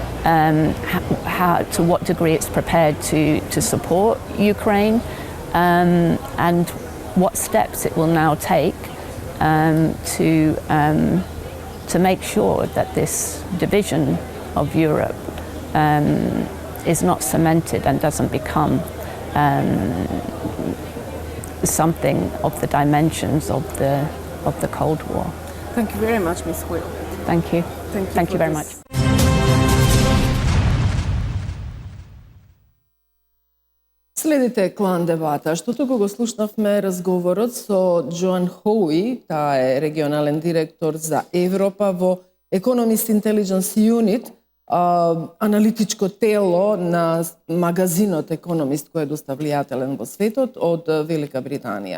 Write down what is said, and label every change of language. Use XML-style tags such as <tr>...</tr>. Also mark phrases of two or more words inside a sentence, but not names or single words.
<en>to what degree it's prepared to support Ukraine, and what steps it will now take to make sure that this division of Europe is not cemented and doesn't become something of the dimensions of the Cold War. Thank you very much, Ms. Will. Thank you. Thank you very much.</en> <mk>Следите Клан Дебата, што туку го слушнавме разговорот со Джоан Хоуи, таа е регионален директор за Европа во Economist Intelligence Unit, аналитичко тело на магазинот Economist кој е доста влијателен во светот од Велика Британија.</mk>